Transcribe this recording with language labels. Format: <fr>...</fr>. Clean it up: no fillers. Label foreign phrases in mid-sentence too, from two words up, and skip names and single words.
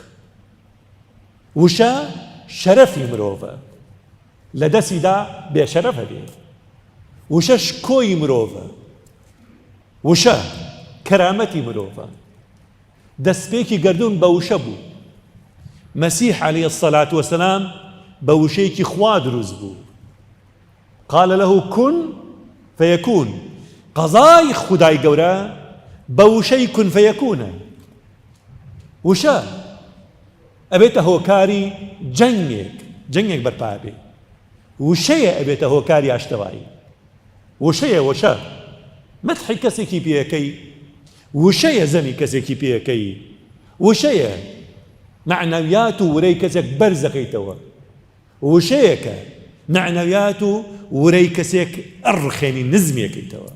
<ckb>وشە شەرەفی مرۆڤە، لە دەستیدا بێشەرەفە بێ. وشە شکۆی مرۆڤە، وشە کەرامەتی مرۆڤە. دەستپێکی گەردوون بە وشە بوو. مەسیح</ckb> <ar>عەلەیهی الصەلاة وەسەلام</ar> <ckb>بە وشەیەکی خوا دروست بوو.</ckb> <ar>قال له كن فيكون.</ar> <ckb>قەزای خودای گەورە بە وشەی</ckb> <ar>کون فەیەکونە.</ar> <ckb>وشە ئەبێتە هۆکاری جەنگێک بەرپا بێ. وشەیە ئەبێتە هۆکاری ئاشتەوایی. وشەیە وشە مەدحی کەسێکی پێەکەی، وشەیە زەمی کەسێکی پێەکەی، وشەیە معنەویات و ورەی کەسێک بەرزەکەیتەوە، وشەیەکە معنەویات و ورەی کەسێک ئەڕخێنی نزمیەکەیتەوە.</ckb>